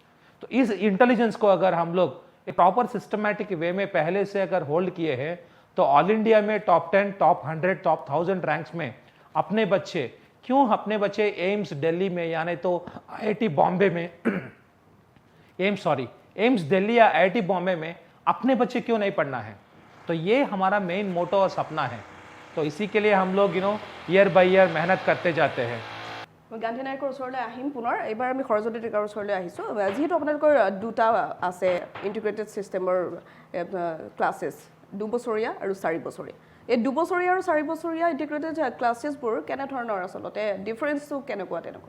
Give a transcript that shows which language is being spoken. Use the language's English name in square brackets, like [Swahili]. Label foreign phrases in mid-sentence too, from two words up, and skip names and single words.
[Hindi] तो इस इंटेलिजेंस को अगर हम लोग एक [English] proper systematic way [Hindi] में पहले से अगर होल्ड किए हैं तो [English] All India [Hindi] में टॉप 10, टॉप 100, टॉप 1000 रैंक्स में अपने बच्चे एम्स दिल्ली में यानी तो IIT बॉम्बे में एम्स दिल्ली या IIT बॉम्बे में अपने बच्चे क्यों नहीं पढ़ना है। तो ये हमारा [English] main motto [Hindi] और सपना है। तो इसी के लिए हम लोग [English] year by year [Hindi] मेहनत करते जाते हैं। [Assamese] মই গান্ধী নায়কৰ ওচৰলৈ আহিম পুনৰ। এইবাৰ আমি সৰস্বতী টিকাৰ ওচৰলৈ আহিছোঁ। যিহেতু আপোনালোকৰ দুটা আছে [English] integrated systemৰ classes, [Assamese] 2 বছৰীয়া আৰু 4 বছৰীয়া। এই 2 বছৰীয়া আৰু 4 বছৰীয়া ইণ্টিগ্ৰেটেড ক্লাছেছবোৰ কেনেধৰণৰ আচলতে ডিফাৰেঞ্চটো কেনেকুৱা তেনেকুৱা?